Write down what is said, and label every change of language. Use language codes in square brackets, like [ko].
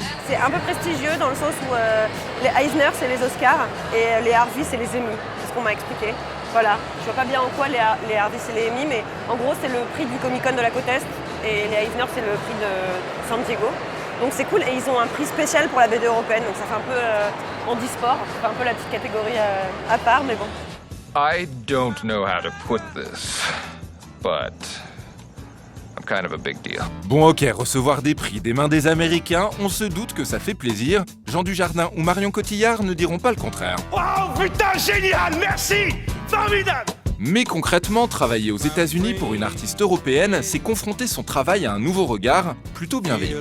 [fr] C'est un peu prestigieux dans le sens où les Eisner c'est les Oscars et les Harvey c'est les Emmy, c'est ce qu'on m'a expliqué. Voilà, je vois pas bien en quoi les Harvey c'est les Emmy, mais en gros c'est le prix du Comic-Con de la côte Est et les Eisner c'est le prix de San Diego. Donc c'est cool et ils ont un prix spécial pour la BD européenne, donc ça fait un peu handisport. C'est un peu la petite catégorie à part, mais bon. [en] I don't know how to put this, but I'm kind of a big deal. [fr] Bon ok, recevoir des prix des mains des Américains, on se doute que ça fait plaisir. Jean Dujardin ou Marion Cotillard ne diront pas le contraire. Wow, putain, génial, merci, formidable. Mais concrètement, travailler aux États-Unis pour une artiste européenne, c'est confronter son travail à un nouveau regard, plutôt bienveillant.